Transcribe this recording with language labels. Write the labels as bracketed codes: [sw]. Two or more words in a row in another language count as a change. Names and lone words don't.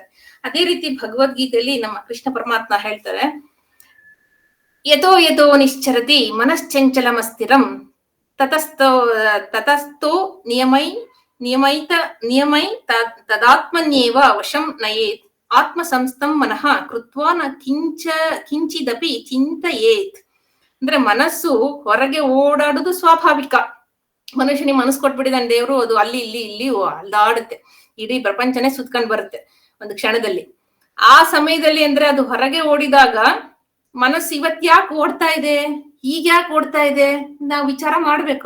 [kn] ಅದೇ ರೀತಿ ಭಗವದ್ಗೀತೆಯಲ್ಲಿ ನಮ್ಮ ಕೃಷ್ಣ ಪರಮಾತ್ಮ ಹೇಳ್ತಾರೆ, [sa] ಯಥೋ ನಿಶ್ಚರತಿ ಮನಶ್ಚಂಚಲಮಸ್ಥಿರಂ ತತಸ್ಥೋ ನಿಯಮೈ ತದಾತ್ಮನ್ಯೇವ ವಶಂ ನಯೇತ್ ಆತ್ಮ ಸಂಸ್ಥಂ ಮನಃ ಕೃತ್ವಾ ನ ಕಿಂಚಿದಪಿ ಚಿಂತಯೇತ್. [kn] ಅಂದ್ರೆ ಮನಸ್ಸು ಹೊರಗೆ ಓಡಾಡುದು ಸ್ವಾಭಾವಿಕ. ಮನುಷ್ಯನಿಗೆ ಮನಸ್ಸು ಕೊಟ್ಬಿಟ್ಟಿದ್ದಾನೆ ದೇವ್ರು, ಅದು ಅಲ್ಲಿ ಇಲ್ಲಿ ಅಲ್ದಾಡುತ್ತೆ. ಇಡೀ ಪ್ರಪಂಚನೇ ಸುತ್ಕೊಂಡ್ ಬರುತ್ತೆ ಒಂದು ಕ್ಷಣದಲ್ಲಿ. ಆ ಸಮಯದಲ್ಲಿ ಅಂದ್ರೆ ಅದು ಹೊರಗೆ ಓಡಿದಾಗ ಮನಸ್ಸು ಇವತ್ ಯಾಕೆ ಓಡ್ತಾ ಇದೆ, ಈಗ ಯಾಕೆ ಓಡ್ತಾ ಇದೆ, ನಾವು ವಿಚಾರ ಮಾಡ್ಬೇಕು.